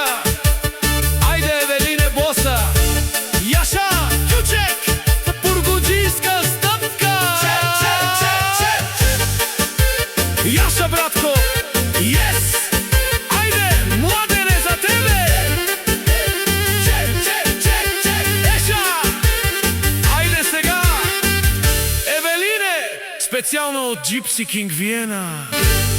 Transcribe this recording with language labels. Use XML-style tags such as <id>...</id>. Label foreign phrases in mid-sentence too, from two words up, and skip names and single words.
<mk>Ајде, Евелине, боса.</mk> <bg>Јаша, кючек, бургуджийска стъпка.</bg> <mk>Јаша, братко,</mk> <en>yes.</en> <mk>Ајде, Младене, за тебе. Еша. Ајде сега, Евелине, специјално од Gypsy King Vienna.</mk>